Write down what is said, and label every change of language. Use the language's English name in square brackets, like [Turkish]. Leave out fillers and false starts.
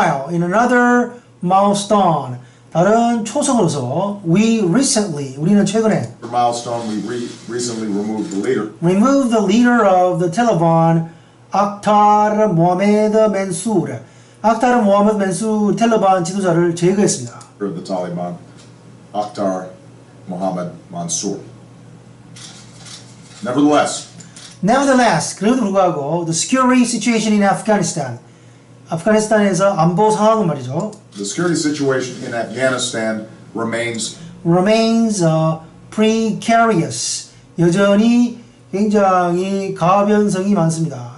[English] in another milestone, [Korean] 다른 초성으로서, 우리는 최근에 [English] we recently removed the leader of the Taliban, Akhtar Mohamed Mansour. [Korean] 아크타르 모하메드 맨수르 탈레반 지도자를 제거했습니다. [English] of the Taliban, Akhtar Mohamed Mansour. Nevertheless, [Korean] 그래도 불구하고, [English] the security situation in Afghanistan, [Korean] 아프가니스탄에서 안보 상황은 말이죠. [English] the security situation in Afghanistan remains precarious. [Korean] 여전히 굉장히 가변성이 많습니다.